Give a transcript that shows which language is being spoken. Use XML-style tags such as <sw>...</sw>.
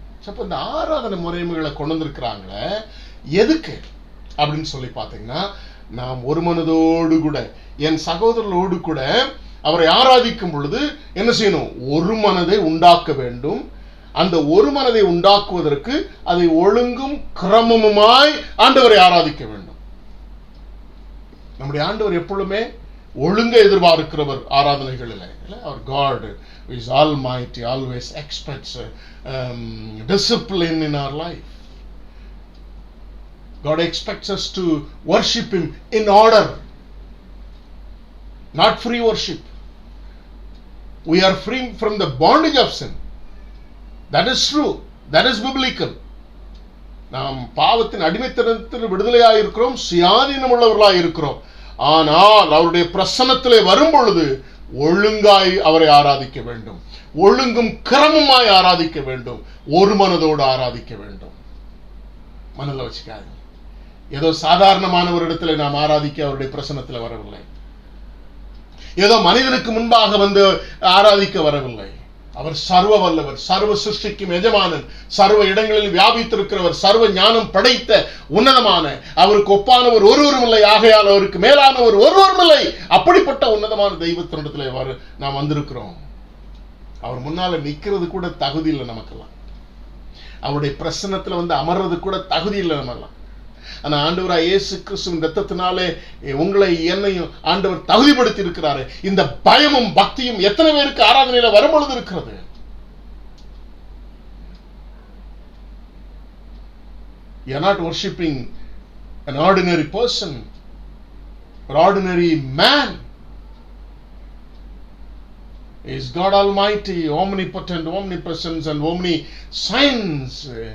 <ta>அப்ப இந்த ஆராதனை முறைமைகளை கொண்டு வந்திருக்கிறாங்களே எதுக்கு அப்படின்னு சொல்லி பார்த்தீங்கன்னா, நாம் ஒரு மனதோடு கூட என் சகோதரர்களோடு கூட அவரை ஆராதிக்கும் பொழுது என்ன செய்யணும், ஒரு மனதை உண்டாக்க வேண்டும். அந்த ஒரு மனதை உண்டாக்குவதற்கு அதை ஒழுங்கும் கிரமமுமாய் ஆண்டவரை ஆராதிக்க வேண்டும். நம்முடைய ஆண்டவர் எப்பொழுதுமே ஒழுங்க எதிர்பார்க்கிறவர் ஆராதனைகளில்.</ta> <en>Our God is almighty, always expects discipline in our life. God expects us to worship Him in order, not free worship. We are free from the bondage of sin. That is true. That is biblical.</en> <ta>நாம் பாவத்தின் அடிமைத்தனத்தில் விடுதலையாக இருக்கிறோம், சுயாதீனம் உள்ளவர்களாக இருக்கிறோம். ஆனால் அவருடைய பிரசன்னத்திலே வரும் பொழுது ஒழுங்காய் அவரை ஆராதிக்க வேண்டும், ஒழுங்கும் கிரமமாய் ஆராதிக்க வேண்டும், ஒரு மனதோடு ஆராதிக்க வேண்டும். மனதில் வச்சுக்காது. ஏதோ சாதாரணமான ஒரு இடத்துல நாம் ஆராதிக்க அவருடைய பிரசன்னத்தில் வரவில்லை. ஏதோ மனிதனுக்கு முன்பாக வந்து ஆராதிக்க வரவில்லை. அவர் சர்வ வல்லவர், சர்வ சிருஷ்டிக்கும் எஜமானன், சர்வ இடங்களில் வியாபித்திருக்கிறவர், சர்வ ஞானம் படைத்த உன்னதமான, அவருக்கு ஒப்பானவர் ஒருவரும் இல்லை, ஆகையால் அவருக்கு மேலானவர் ஒருவரும் இல்லை. அப்படிப்பட்ட உன்னதமான தெய்வத்தினிடத்தில் நாம் வந்திருக்கிறோம். அவர் முன்னால நிக்கிறது கூட தகுதி இல்லை நமக்கெல்லாம். அவருடைய பிரசன்னத்துல வந்து அமர்றது கூட தகுதி இல்லை நமக்கெல்லாம். ஆனா ஆண்டவராய் இயேசு கிறிஸ்துவின் இரத்தத்தினாலே உங்களை என்னையும் ஆண்டவர் தகுதிப்படுத்தி இருக்கிறாரு. இந்த பயமும் பக்தியும் எத்தனை பேருக்கு ஆராதனையில வரும்பொழுது இருக்கிறது?</ta> <en>You are not worshipping an ordinary person or ordinary man. He is God Almighty, omnipotent, omnipresence and omniscience.</en>